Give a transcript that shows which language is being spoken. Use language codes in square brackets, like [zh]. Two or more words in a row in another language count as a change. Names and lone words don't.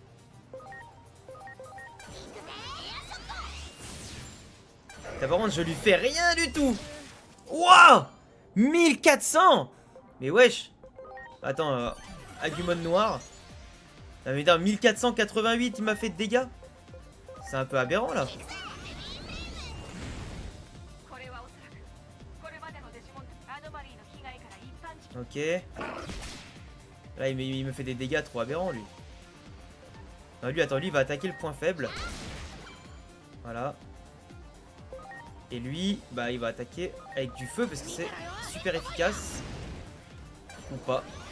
[fr] Par contre, je lui fais rien du tout. Wouah, 1400. Mais wesh. Attends, Agumon noir. Ah mais non, 1488 il m'a fait de dégâts. C'est un peu aberrant là. [ja] これはおそらくこれまでのデジモンアノマリーの被害から一般人 [fr] Ok. Là il me fait des dégâts trop aberrants lui. Non, lui attends, lui il va attaquer le point faible. Voilà. Et lui, bah il va attaquer avec du feu parce que c'est super efficace. Ou pas.